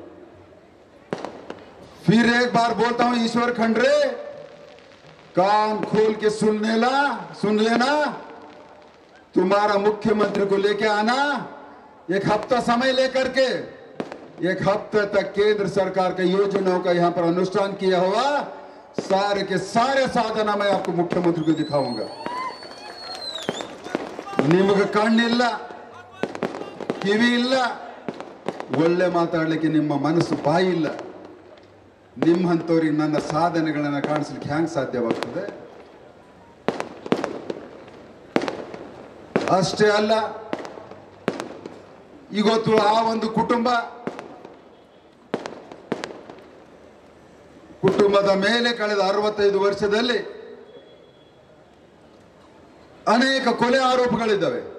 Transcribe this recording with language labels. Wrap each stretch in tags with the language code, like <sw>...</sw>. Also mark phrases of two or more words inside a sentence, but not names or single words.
<hi>फिर एक बार बोलता हूं ईश्वर खंड्रे, कान खोल के सुन लेना. तुम्हारा मुख्यमंत्री को लेके आना, 1 हफ्ता समय लेकर के 1 हफ्ते तक केंद्र सरकार के योजनाओं का यहां पर अनुष्ठान किया हुआ सारे के सारे साधना मैं आपको मुख्यमंत्री को दिखाऊंगा.</hi> <kn>ನಿಮಗೆ ಕಣ್ಣಿಲ್ಲ, ಕಿವಿ ಇಲ್ಲ, ಒಳ್ಳೆ ಮಾತಾಡಲಿಕ್ಕೆ ನಿಮ್ಮ ಮನಸ್ಸು ಬಾಯಿ ಇಲ್ಲ. ನಿಮ್ಮಂತವರಿಗೆ ನನ್ನ ಸಾಧನೆಗಳನ್ನು ಕಾಣಿಸಲಿಕ್ಕೆ ಹ್ಯಾಂಗ ಸಾಧ್ಯವಾಗ್ತದೆ? ಅಷ್ಟೇ ಅಲ್ಲ, ಇವತ್ತು ಆ ಒಂದು ಕುಟುಂಬದ ಮೇಲೆ ಕಳೆದ 65 ವರ್ಷದಲ್ಲಿ ಅನೇಕ ಕೊಲೆ ಆರೋಪಗಳಿದ್ದಾವೆ.</kn>